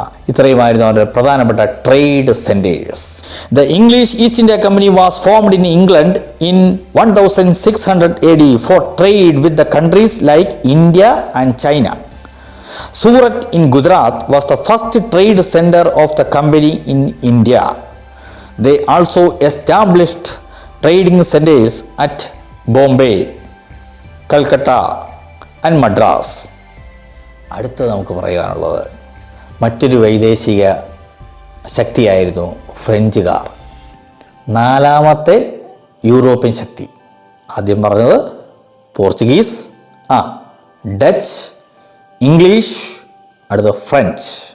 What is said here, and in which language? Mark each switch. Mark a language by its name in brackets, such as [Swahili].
[Malayalam] ഇത്രയുമായിരുന്നു അവരുടെ പ്രധാനപ്പെട്ട trade centres. [English] The English East India company was formed in England in 1600 AD for trade with the countries like India and China. Surat in Gujarat was the first trade centre of the company in India. They also established trading centers at Bombay, Calcutta and Madras. [Malayalam] അടുത്ത് നമുക്ക് പറയാനുള്ളത് മറ്റൊരു വൈദേശിക ശക്തിയായിരുന്നു ഫ്രഞ്ചുകാർ. 4ാമത്തെ European ശക്തി. ആദ്യം പറഞ്ഞത് Portuguese, Dutch, English, അടുത്ത French.